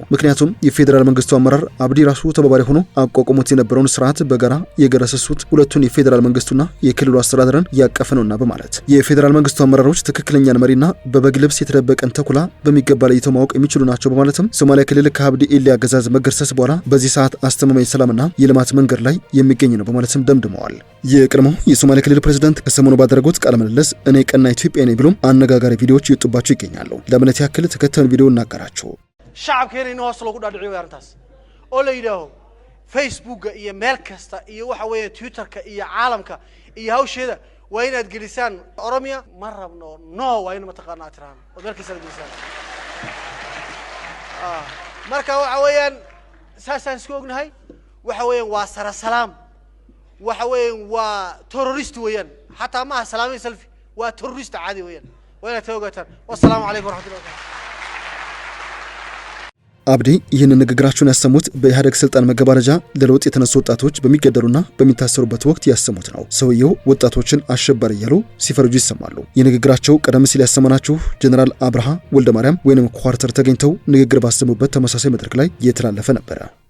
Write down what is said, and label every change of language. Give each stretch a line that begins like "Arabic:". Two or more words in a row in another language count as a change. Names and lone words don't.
Amharic: ምክንያቱም የፌዴራል መንግስቱ አመራር አብዲ ራሱ ተባባሪ ሆኖ አቋቁሞት የነበረውን ስርዓት በጋራ የገረሰሱት ሁለቱን የፌዴራል መንግስቱና የክልሉ አስተዳደርን ያቀፈ ነውና በማለት የፌዴራል መንግስቱ አመራሮች ትክክለኛን መሪና በበግ ልብስ የተደበቀን ተኩላ በሚገባ ለይተው ማወቅ የሚችሉ ናቸው በማለትም ሶማሊያ ክልል ከአብዲ ኢሌ አገዛዝ መገርሰስ በኋላ በዚህ ሰዓት አስተማማኝ ሰላምና የልማት መንገድ ላይ የሚገኝ ነው በማለትም ደምድመዋል። የቀድሞው የሶማሊያ ክልል ፕሬዝዳንት ከሰሞኑ ባደረጉት ቃለ ምልልስ እኔ ቀና ኢትዮጵያ ነኝ ብሎም አነጋጋሪ ቪዲዮዎች ይወጡባቸው ይገኛሉ። ለምነት ያክል ተከታዩን ቪዲዮ እናቀራቸው።
Somali: shacabkeena in hoos lagu dhaadhiciyo arrintaas oo la yidhaaho facebooka iyo meel kasta iyo waxa weeye twitterka iyo caalamka iyo hawsheeda waa inaad gelisaan Oromia ma rabno no waa in mataqaanaa tiraan oo meel kasta gelisaan marka waxa weeyaan saasaan isku ognahay waxa weeyaan waa sara salaam waxa weeyaan waa terrorist weeyaan hatta ma salaamay selfie waa terrorist caadi weeyaan waa inaad toogataan
Arabic: والسلام عليكم ورحمة الله وبركاته
Amharic: አብዲ ይህን ንግግራቸውን ያሰሙት በኢህአዴግ ስልጣን መገባደጃ ለለውጥ የተነሱ ወጣቶች በሚገደሉና በሚታሰሩበት ወቅት ያሰሙት ነው። ሰውየው ወጣቶችን አሸባሪ እያሉ ሲፈርጁ ይሰማሉ። የንግግራቸው ቀደም ሲል ያሰማናችሁ ጀነራል አብርሃ ወልደ ማርያም ወይንም ኳርተር ተገኝተው ንግግር ባሰሙበት ተመሳሳይ መድረክ ላይ የተላለፈ ነበር።